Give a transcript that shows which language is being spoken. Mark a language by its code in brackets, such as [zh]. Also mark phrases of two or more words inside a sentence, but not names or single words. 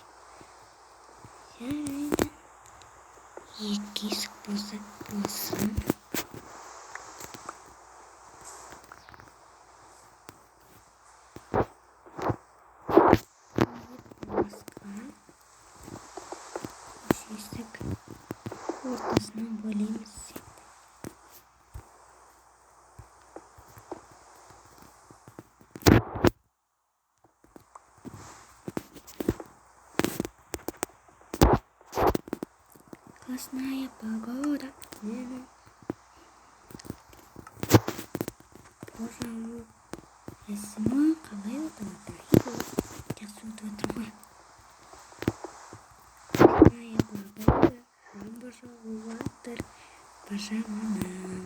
[kk] Жарайды. 2 есік болса болсын. Есік ортасынан бөлеміз. [ru] Классная погода. Пожалуй, [kk] ресмо қалай отырады? Жақсы отырады ғой. [ru] Классная погода. [kk] Жаңбыр жауып жатыр. Пожалуй.